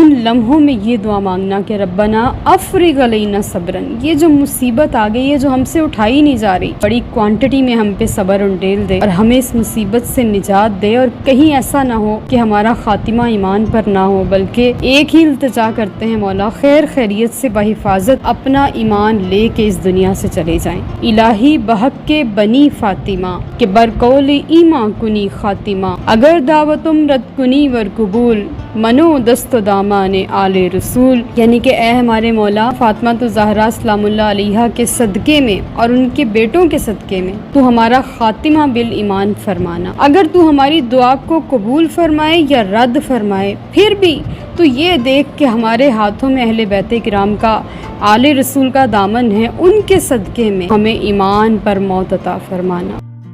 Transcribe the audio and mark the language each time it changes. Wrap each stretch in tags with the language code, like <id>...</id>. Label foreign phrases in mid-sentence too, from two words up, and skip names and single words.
<ur>ان لمحوں میں یہ دعا مانگنا کہ</ur> <ar>ربنا افرغ علینا صبرا،</ar> <ur>یہ جو مصیبت آ گئی ہے جو ہم سے اٹھائی نہیں جا رہی، بڑی کوانٹٹی میں ہم پہ صبر انڈیل دے اور ہمیں اس مصیبت سے نجات دے، اور کہیں ایسا نہ ہو کہ ہمارا خاتمہ ایمان پر نہ ہو، بلکہ ایک ہی التجا کرتے ہیں مولا خیر خیریت سے بحفاظت اپنا ایمان لے کے اس دنیا سے چلے جائیں۔</ur> <fa>الہی بحق کے بنی فاطمہ کہ برقول ایمان کنی خاتمہ، اگر دعوتم رد کنی ور قبول، منو دست و دامان آل</fa> <ur>رسول، یعنی کہ اے ہمارے مولا فاطمہ تو زہرا</ur> <ar>سلام اللہ علیہا</ar> <ur>کے صدقے میں اور ان کے بیٹوں کے صدقے میں تو ہمارا خاتمہ بالایمان فرمانا، اگر تو ہماری دعا کو قبول فرمائے یا رد فرمائے، پھر بھی تو یہ دیکھ کہ ہمارے ہاتھوں میں اہل بیت کرام کا آل رسول کا دامن ہے، ان کے صدقے میں ہمیں ایمان پر موت عطا فرمانا۔</ur>